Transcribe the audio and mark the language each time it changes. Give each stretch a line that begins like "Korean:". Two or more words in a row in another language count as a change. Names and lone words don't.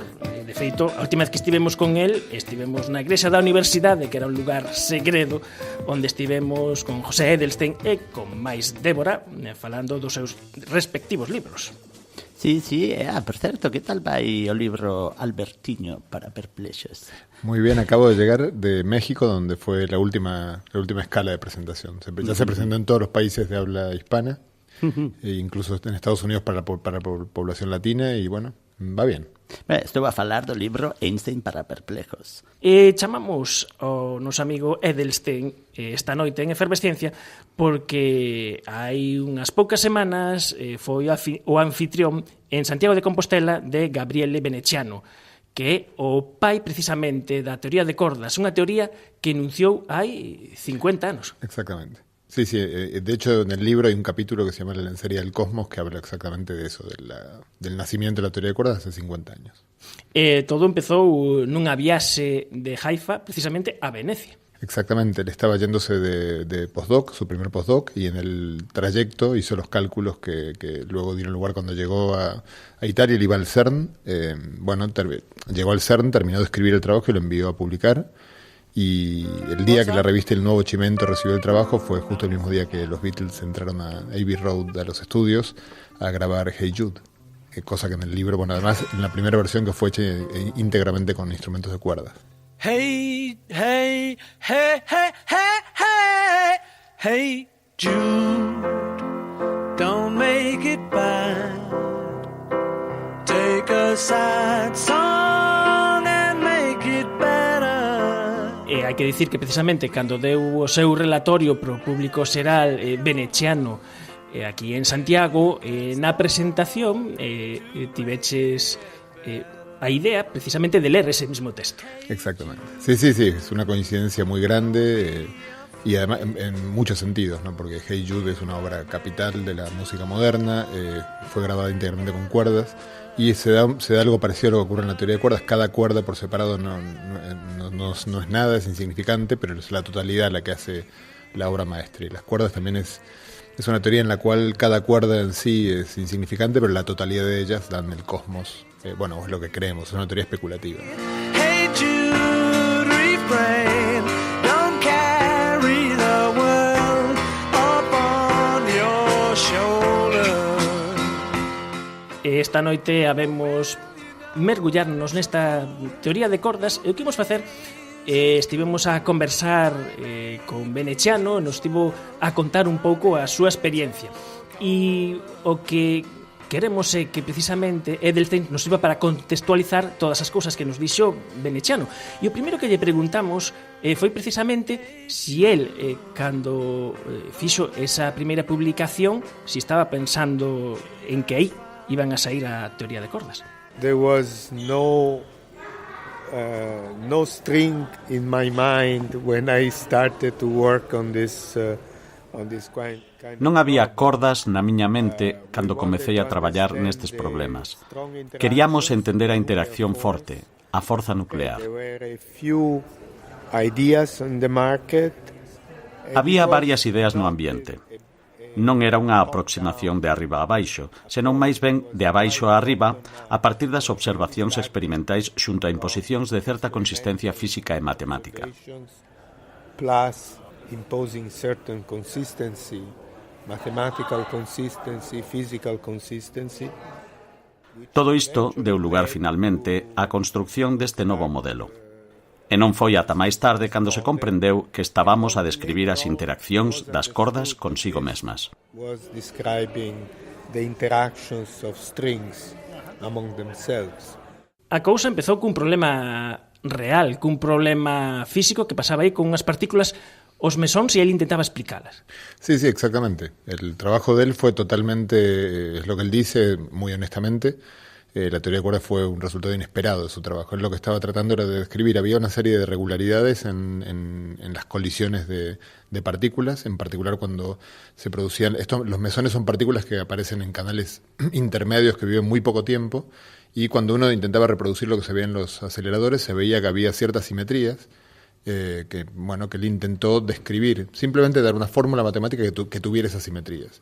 Galician: De feito, a última vez que estivemos con el, estivemos na igrexa da universidade, que era un lugar segredo, onde estivemos con José Edelstein e con máis Débora, falando dos seus respectivos libros. Sí, por certo, que tal vai o libro Albertiño para perplexos?
Spanish: Muy bien, acabo de llegar de México, donde fue la última escala de presentación. Ya se presentó en todos los países de habla hispana, e incluso en Estados Unidos para población latina, y bueno, va bien.
Galician: Estou a falar do libro Einstein para perplejos. E chamamos ao noso amigo Edelstein esta noite en Efervesciencia porque hai unhas poucas semanas foi o anfitrión en Santiago de Compostela de Gabriele Veneciano, que é o pai precisamente da teoría de cordas, unha teoría que enunciou hai 50 anos.
Spanish: Exactamente. Sí, de hecho en el libro hay un capítulo que se llama La lencería del cosmos que habla exactamente de eso, del nacimiento de la teoría de cuerdas hace 50 años.
Galician: Todo empezou nunha viaxe de Haifa precisamente a Venecia.
Spanish: Exactamente, él estaba yéndose de postdoc, su primer postdoc, y en el trayecto hizo los cálculos que luego dieron lugar cuando llegó a Italia. Él iba al CERN, llegó al CERN, terminó de escribir el trabajo y lo envió a publicar. Y el día que la revista El Nuevo Chimento recibió el trabajo fue justo el mismo día que los Beatles entraron a Abbey Road, a los estudios, a grabar Hey Jude. Cosa que en el libro, además en la primera versión que fue hecha íntegramente con instrumentos de cuerdas.
English: Hey, hey, hey, hey, hey, hey, hey, Jude, don't make it bad. Take a sad song and make it better.
Galician: Hai que dicir que precisamente cando deu o seu relatorio pro público xeral veneciano aquí en Santiago, na presentación tiveches a idea precisamente de
Spanish: leer ese mismo texto. Exactamente. Sí, es una coincidencia muy grande y además en muchos sentidos, ¿no? Porque Hey Jude es una obra capital de la música moderna, fue grabada íntegramente con cuerdas y se da algo parecido a lo que ocurre en la teoría de cuerdas. Cada cuerda por separado no es nada, es insignificante, pero es la totalidad la que hace la obra maestra. Y las cuerdas también es una teoría en la cual cada cuerda en sí es insignificante, pero la totalidad de ellas dan el cosmos. Es lo que creemos, es una teoría especulativa.
English: Hey Jude, refrain, don't carry the world upon your shoulder.
Galician: Esta noite habemos mergullarnos nesta teoría de cordas e o que imos facer estivemos a conversar con Veneciano, nos estivo a contar un pouco a súa experiencia e o que queremos que precisamente Edelstein nos sirva para contextualizar todas as cousas que nos dixo Veneciano. E o primeiro que lle preguntamos foi precisamente si el, cando fixo esa primeira publicación, si estaba pensando en que aí iban a sair a teoría de cordas.
English: There was no string in my mind when I started to work on this kind.
Galician: Non había cordas na miña mente cando comecei a traballar nestes problemas. Queríamos entender a interacción forte, a forza nuclear. Había varias ideas no ambiente. Non era unha aproximación de arriba a abaixo, senón máis ben de abaixo a arriba a partir das observacións experimentais xunto a imposicións de certa consistencia física e matemática.
English: Plus imposing certain consistency, mathematical consistency, physical consistency.
Galician: Todo isto deu lugar finalmente á construcción deste novo modelo. E non foi ata máis tarde cando se comprendeu que estábamos a describir as interaccións das cordas consigo mesmas.
English: Was describing the interactions of strings among themselves.
Galician: A cousa empezou cun problema real, cun problema físico que pasaba aí con unhas partículas os mesóns e él intentaba explicalas.
Spanish: Sí, exactamente. El trabajo de él fue totalmente, es lo que él dice, muy honestamente, la teoría de cuerdas fue un resultado inesperado de su trabajo. Él lo que estaba tratando era de describir, había una serie de irregularidades en las colisiones de partículas, en particular cuando se producían, los mesones son partículas que aparecen en canales intermedios que viven muy poco tiempo, y cuando uno intentaba reproducir lo que se veía en los aceleradores, se veía que había ciertas simetrías, que él intentó describir, simplemente dar una fórmula matemática que tuviera esas simetrías.